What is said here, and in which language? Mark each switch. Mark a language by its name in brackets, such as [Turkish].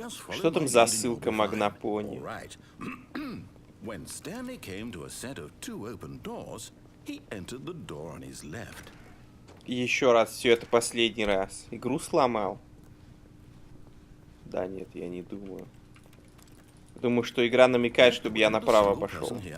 [Russian] Что там за ссылка Магнапони? [English] When Stanley came to a set of 2 open doors, he entered the door on his left. [Russian] Еще раз, все это последний раз. Игру сломал? Да нет, я не думаю. Думаю, что игра намекает, чтобы я направо пошел.